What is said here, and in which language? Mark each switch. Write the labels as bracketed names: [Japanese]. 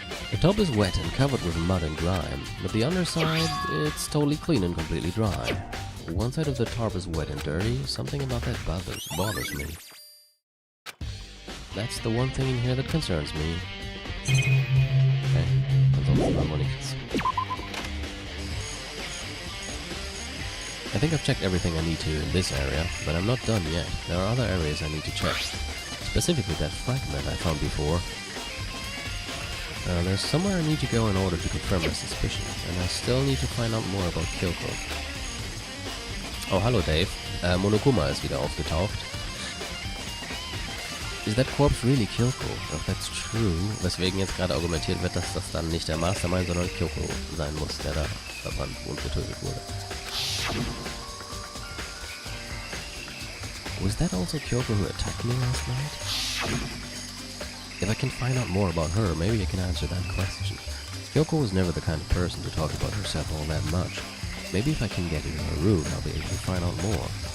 [English] The top is wet and covered with mud and grime, but the underside, it's totally clean and completely dry. One side of the tarp is wet and dirty. Something about that bothers me. That's the one thing in here that concerns me. [German] Okay, ansonsten haben wir nichts. [English] I think I've checked everything I need to in this area, but I'm not done yet. There are other areas I need to check. Specifically that fragment I found before. There's somewhere I need to go in order to confirm my suspicions, and I still need to find out more about Kyoko. [German] Oh, hallo Dave. Monokuma ist wieder aufgetaucht. [English] Is that corpse really Kyoko? If that's true, [German] weswegen jetzt gerade argumentiert wird, dass das dann nicht der Mastermind, sondern Kyoko sein muss, der da verbrannt und getötet wurde. [English] Was that also Kyoko who attacked me last night? If I can find out more about her, maybe I can answer that question. Kyoko was never the kind of person to talk about herself all that much. Maybe if I can get into her room, I'll be able to find out more.